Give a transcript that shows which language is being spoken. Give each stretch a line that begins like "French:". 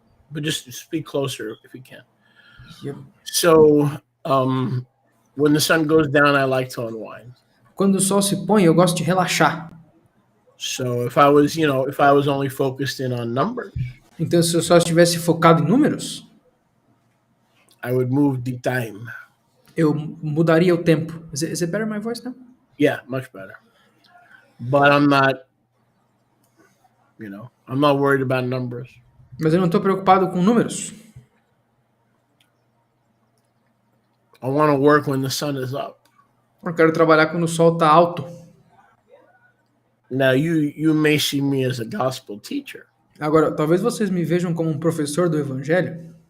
English: But just speak closer if you can. Yep. So, when the sun goes down, I like to unwind.
Portuguese: Quando o sol se põe, eu gosto de relaxar.
English: So if I was only focused in on numbers,
Portuguese: Então, se eu só estivesse focado em números,
English: I would move the time.
Portuguese: eu mudaria o tempo.
English: Is it better my voice now? Yeah, much better. But I'm not worried about numbers.
Portuguese: Mas eu não estou preocupado com números.
English: I want to work when the sun is up.
Portuguese: Eu quero trabalhar quando o sol está alto.
English: Now you may see me as a gospel teacher,
Portuguese: Agora, talvez vocês me vejam como um professor do evangelho,